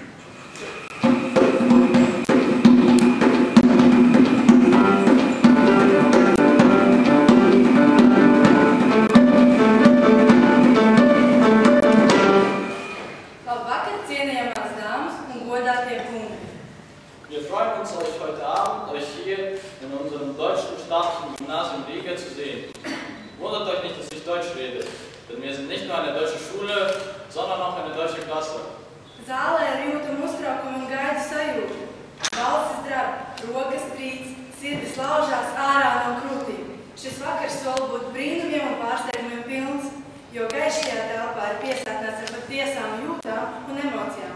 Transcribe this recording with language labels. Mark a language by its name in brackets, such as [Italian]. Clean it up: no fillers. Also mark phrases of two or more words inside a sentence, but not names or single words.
[Latvian] Labvakar, cienījamās dāmas un godātie kungi! [German] Wir freuen uns, euch heute Abend hier in unserem deutschen staatlichen Gymnasium Riga zu sehen. Wundert euch nicht, dass ich Deutsch rede, denn wir sind nicht nur eine deutsche Schule, sondern auch eine deutsche Klasse. [Latvian] Zālē ir jūtama uztraukuma un gaidu sajūta. Balsis drab, rokas trīc, sirdis laužās ārā no krūtīm. Šis vakars sola būt brīnumiem un pārsteigumiem pilns, jo gaišajā telpā ir piesātnēts ar patiesām jūtām un emocijām.